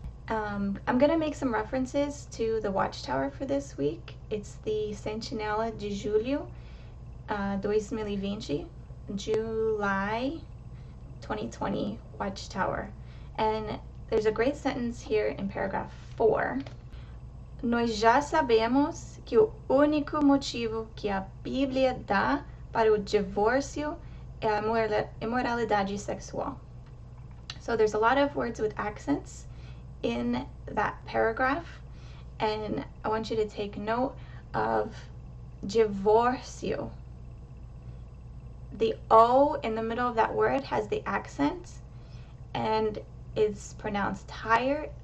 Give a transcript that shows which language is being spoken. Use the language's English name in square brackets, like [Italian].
[English] I'm gonna make some references to the Watchtower for this week. It's the [Portuguese] Sentinela de Julho [English] 2020, July 2020 Watchtower. And there's a great sentence here in paragraph 4. [Portuguese] Nós já sabemos que o único motivo que a Bíblia dá para o divórcio é a imoralidade sexual. [English] So there's a lot of words with accents in that paragraph, and I want you to take note of divórcio. The O in the middle of that word has the accent, and it's pronounced higher.